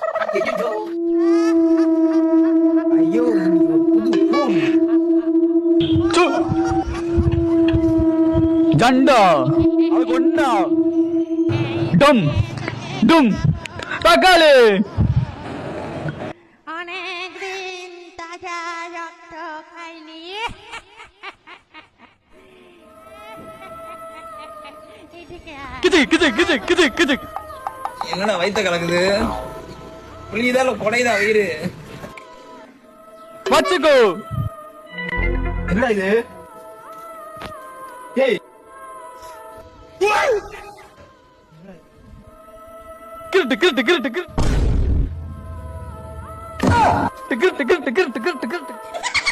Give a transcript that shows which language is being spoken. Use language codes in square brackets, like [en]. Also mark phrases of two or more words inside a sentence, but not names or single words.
[ta] ஐயோ புது போன் ஜண்டா கொண்டா டும் டும் தக்காளி [bn] অনেক দিন তাজা রক্ত খাইনি এদিকে আয়। கிச்சு கிச்சு கிச்சு கிச்சு கிச்சு [ta] என்னடா வயித்த கலக்குது புளியுதா கொடைதா வயிறு வச்சுக்கோ என்ன இது ஏய் கிருட்டு கிருட்டு கிருட்டு கிருட்டு கிருட்டு கிருட்டு கிருட்டு கிருட்டு